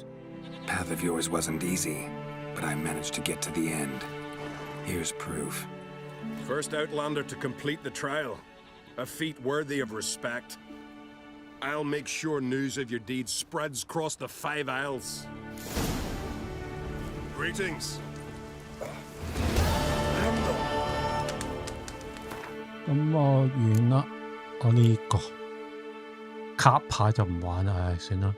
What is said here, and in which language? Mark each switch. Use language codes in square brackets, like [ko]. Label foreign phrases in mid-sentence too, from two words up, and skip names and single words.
[en] Path of yours wasn't easy, but I managed to get to the end. Here's proof. First Outlander to complete the trial. A feat worthy of respect. I'll make sure news of your deeds spreads across the 5 Isles. Greetings. [yue] 咁我完啦，我呢個卡牌就唔玩啦，唉，算啦。